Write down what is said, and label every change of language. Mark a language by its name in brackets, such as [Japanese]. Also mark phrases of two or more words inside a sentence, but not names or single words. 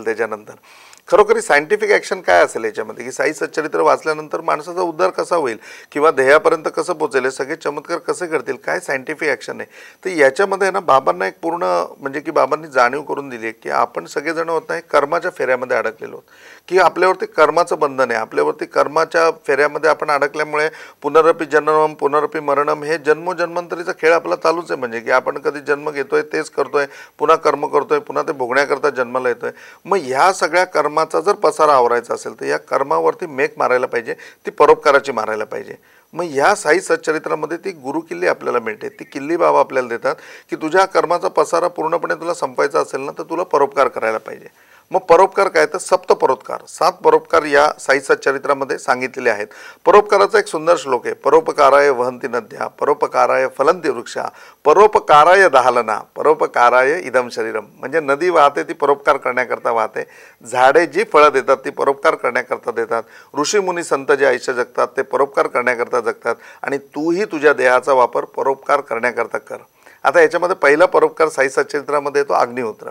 [Marathi] त्याच्यानंतर खरोखरी [English] scientific action [Marathi] काय असेल याच्यामध्ये, की साई सच्चरित्र वाचल्यानंतर माणसाचा उद्धार कसा होईल किंवा ध्येयापर्यंत कसं पोहोचेल, हे सगळे चमत्कार कसे घडतील, काय [English] scientific action [Marathi] आहे. तर याच्यामध्ये ना बाबांना एक पूर्ण म्हणजे की बाबांनी जाणीव करून दिली आहे की आपण सगळेजण होत नाही कर्माच्या फेऱ्यामध्ये अडकलेलो आहोत, की आपल्यावरती कर्माचं बंधन आहे. आपल्यावरती कर्माच्या फेऱ्यामध्ये आपण अडकल्यामुळे [Sanskrit] पुनरपी जन्मम पुनरपी मरणम [Marathi] हे जन्मोजन्मांतरीचा खेळ आपला चालूच आहे. म्हणजे की आपण कधी जन्म घेतोय, तेच करतोय, पुन्हा कर्म करतोय, पुन्हा ते भोगण्याकरता जन्माला येतोय. मग ह्या सगळ्या कर्माचा जर पसारा आवरायचा असेल तर या कर्मावरती मेक मारायला पाहिजे, ती परोपकाराची मारायला पाहिजे. मग ह्या साई सच्चरित्रामध्ये ती गुरुकिल्ली आपल्याला मिळते. ती किल्ली बाबा आपल्याला देतात की तुझ्या कर्माचा पसारा पूर्णपणे तुला संपायचा असेल ना तर तुला परोपकार करायला पाहिजे. मग परोपकार काय तर 7 परोपकार, 7 परोपकार या साई सच्चरित्रामध्ये सांगितलेले आहेत. परोपकाराचा एक सुंदर श्लोक आहे. [Sanskrit] परोपकाराय वहंती नद्या, परोपकाराय फलंती वृक्षा, परोपकाराय दहालना, परोपकाराय इदम शरीरम. [Marathi] म्हणजे नदी वाहते ती परोपकार करण्याकरता वाहते, झाडे जी फळं देतात ती परोपकार करण्याकरता देतात, ऋषीमुनी संत जे आयुष्य जगतात ते परोपकार करण्याकरता जगतात, आणि तूही तुझ्या देहाचा वापर परोपकार करण्याकरता कर. आता याच्यामध्ये पहिला परोपकार साई सच्चरित्रामध्ये येतो अग्निहोत्र.